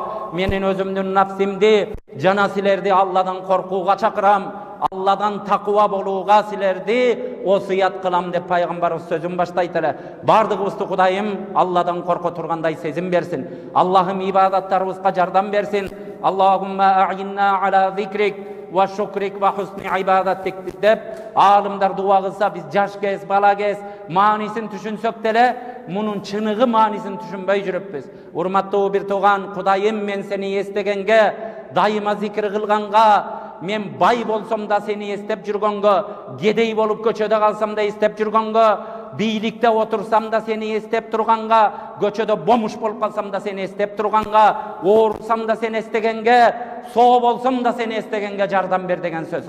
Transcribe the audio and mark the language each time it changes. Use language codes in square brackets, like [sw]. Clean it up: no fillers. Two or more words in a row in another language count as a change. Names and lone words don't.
[ky] Менин өзүмдүн нафсимди жана силерди Алладан коркууга чакырам. Алладан таква болууга силерди осуят кылам деп пайгамбарыбыз сөзүн баштайт эле. Бардыгыбызды Кудайым Алладан корко тургандай сезим берсин. Аллахым ибадаттарыбызга жардам берсин. [ar] اللهم أعنا على ذكرك وشكرك وحسن عبادتك [ky] деп алымдар дуа кылса, биз жаш кез, бала кез маанисин түшүнсөк деле мунун чыныгы маанисин түшүнбөй жүрүппүз. Урматтуу бир тууган, Кудайым мен сени эстегенге, дайыма зикир кылганга, мен бай болсом да сени эстеп жүргөнгө, кедей болуп көчөдө калсам да эстеп жүргөнгө, бийликте отурсам да сени эстеп турганга, көчөдө бомуш болуп калсам да сени эстеп турганга, оорусам да сени эстегенге, соо болсом да сени эстегенге жардам бер деген сөз.